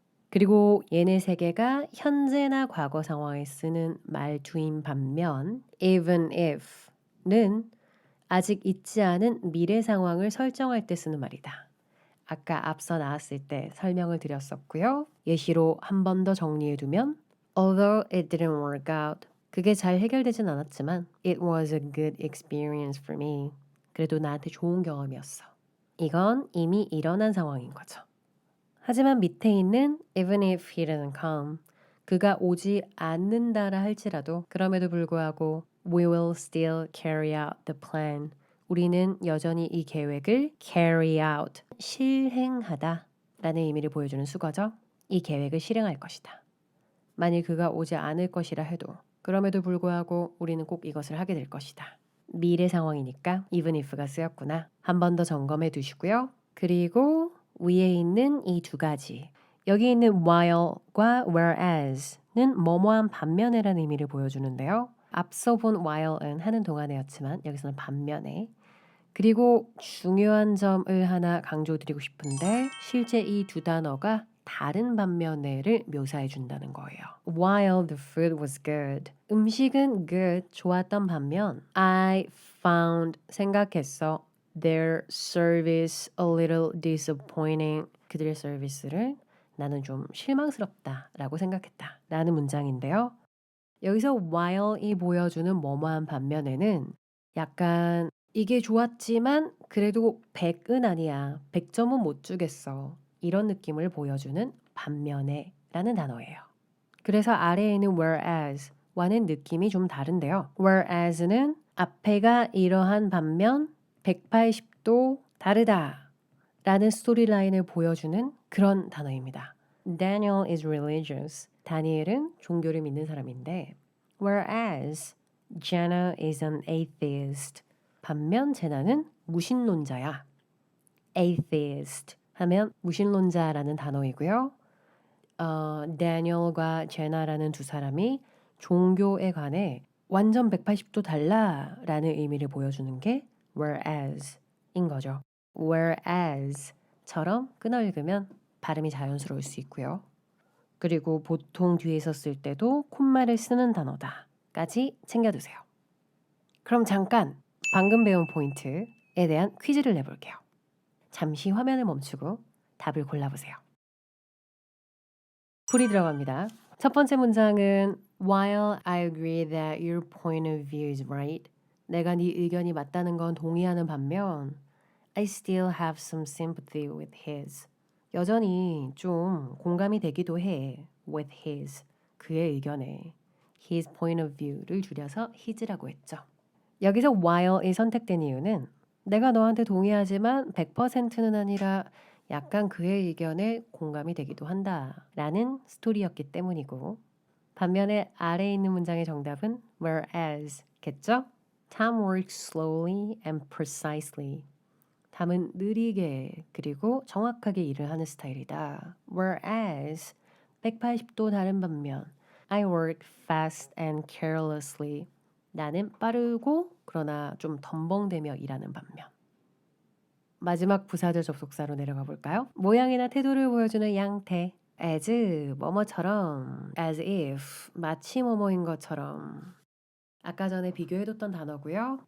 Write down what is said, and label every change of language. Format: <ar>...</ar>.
<ko>그리고 얘네 세 개가 현재나 과거 상황에 쓰는 말투인 반면 even if는 아직 있지 않은 미래 상황을 설정할 때 쓰는 말이다. 아까 앞서 나왔을 때 설명을 드렸었고요.</ko> <en>예시로 한 번 더 정리해두면 Although it didn't work out</en> <ko>그게 잘 해결되진 않았지만</ko> <en>It was a good experience for me.</en> <ko>그래도 나한테 좋은 경험이었어. 이건 이미 일어난 상황인 거죠. 하지만 밑에 있는</ko> <en>even if he didn't come</en> <ko>그가 오지 않는다라 할지라도 그럼에도 불구하고</ko> <en>we will still carry out the plan.</en> <ko>우리는 여전히 이 계획을 carry out, 실행하다 라는 의미를 보여주는 수거죠. 이 계획을 실행할 것이다. 만일 그가 오지 않을 것이라 해도 그럼에도 불구하고 우리는 꼭 이것을 하게 될 것이다. 미래 상황이니까 even if가 쓰였구나. 한 번 더 점검해 두시고요. 그리고 위에 있는 이 두 가지. 여기 있는 while과 whereas는 뭐뭐한 반면에라는 의미를 보여주는데요. 앞서 본 while은 하는 동안에였지만 여기서는 반면에. 그리고 중요한 점을 하나 강조드리고 싶은데 실제 이 두 단어가 다른 반면에를 묘사해 준다는 거예요.</ko> <en>While the food was good.</en> <ko>음식은 good, 좋았던 반면</ko> <en>I found,</en> <ko>생각했어.</ko> <en>Their service a little disappointing.</en> <ko>그들의 서비스를 나는 좀 실망스럽다 라고 생각했다 라는 문장인데요. 여기서 while이 보여주는 뭐뭐한 반면에는 약간 이게 좋았지만 그래도 100은 아니야. 100점은 못 주겠어. 이런 느낌을 보여주는 반면에 라는 단어예요. 그래서 아래에 있는 whereas와는 느낌이 좀 다른데요. whereas는 앞에가 이러한 반면 180도 다르다 라는 스토리라인을 보여주는 그런 단어입니다.</ko> <en>Daniel is religious.</en> <ko>다니엘은 종교를 믿는 사람인데</ko> <en>whereas Jenna is an atheist.</en> <ko>반면 제나는 무신론자야. atheist 하면 무신론자라는 단어이고요. 다니엘과 제나라는 두 사람이 종교에 관해 완전 180도 달라라는 의미를 보여주는 게 whereas인 거죠. whereas처럼 끊어 읽으면 발음이 자연스러울 수 있고요. 그리고 보통 뒤에서 쓸 때도 콧말을 쓰는 단어다까지 챙겨두세요. 그럼 잠깐 방금 배운 포인트에 대한 퀴즈를 내볼게요. 잠시 화면을 멈추고 답을 골라보세요. 불이 들어갑니다. 첫 번째 문장은</ko> <en>While I agree that your point of view is right.</en> <ko>내가 네 의견이 맞다는 건 동의하는 반면</ko> <en>I still have some sympathy with his.</en> <ko>여전히 좀 공감이 되기도 해.</ko> <en>with his.</en> <ko>그의 의견에. his point of view를 줄여서 his라고 했죠. 여기서 while이 선택된 이유는 내가 너한테 동의하지만 100%는 아니라 약간 그의 의견에 공감이 되기도 한다 라는 스토리였기 때문이고 반면에 아래에 있는 문장의 정답은 whereas 겠죠?</ko> <en>Tom works slowly and precisely.</en> <ko>탐은 느리게 그리고 정확하게 일을 하는 스타일이다.</ko> <en>Whereas</en> <ko>180도 다른 반면</ko> <en>I work fast and carelessly.</en> <ko>나는 빠르고 그러나 좀 덤벙대며 일하는 반면. 마지막 부사절 접속사로 내려가 볼까요? 모양이나 태도를 보여주는 양태. as 뭐뭐처럼 as if 마치 뭐뭐인 것처럼 아까 전에 비교해뒀던 단어고요.</ko>